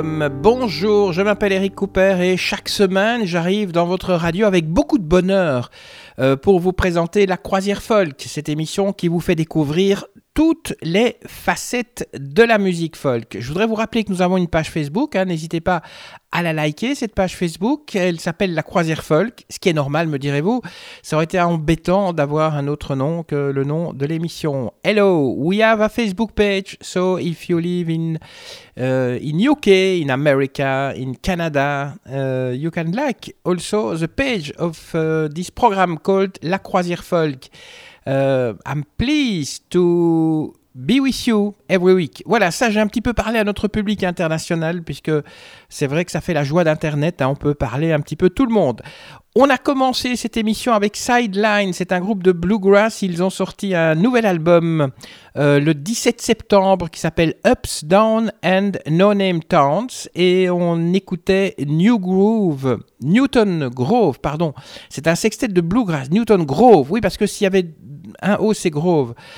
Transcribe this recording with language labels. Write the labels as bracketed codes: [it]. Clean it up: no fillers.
[fr] Bonjour, je m'appelle Eric Cooper et chaque semaine j'arrive dans votre radio avec beaucoup de bonheur pour vous présenter La Croisière Folk, cette émission qui vous fait découvrir toutes les facettes de la musique folk. Je voudrais vous rappeler que nous avons une page Facebook, n'hésitez pas à la liker, cette page Facebook, elle s'appelle La Croisière Folk, ce qui est normal me direz-vous, ça aurait été embêtant d'avoir un autre nom que le nom de l'émission. [en] Hello, we have a Facebook page, so if you live in UK, in America, in Canada, you can like also the page of this program called La Croisière Folk. I'm pleased to be with you every week. [fr] Voilà, ça j'ai un petit peu parlé à notre public international puisque c'est vrai que ça fait la joie d'Internet, on peut parler un petit peu tout le monde. On a commencé cette émission avec Sideline, c'est un groupe de bluegrass, ils ont sorti un nouvel album le 17 septembre qui s'appelle Ups, Down and No Name Towns et on écoutait Newton Grove, c'est un sextet de bluegrass, Newton Grove, oui parce que s'il y avait un O c'est Grove.